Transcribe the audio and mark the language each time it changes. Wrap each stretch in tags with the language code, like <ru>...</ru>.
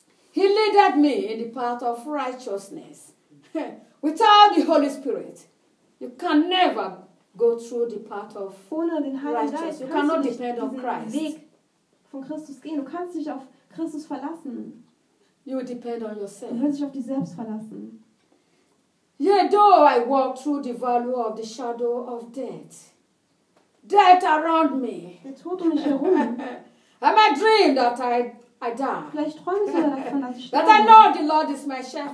<en>He leadeth me in the path of righteousness. Without the Holy Spirit, you can never go through the path of righteousness. You cannot depend on Christ.</en> <de>Weg von Christus gehen. Du kannst dich auf Christus verlassen.</de> <en>You depend on yourself.</en> <de>Du kannst dich auf dich selbst verlassen.</de> <en>Yet though I walk through the valley of the shadow of death, death around me.</en> <de>Der Tod um mich herum.</de> <en>I might dream that I die.</en> <de>Vielleicht träumst du davon, dass ich</de> <en>sterbe. But I know the Lord is my shepherd.</en>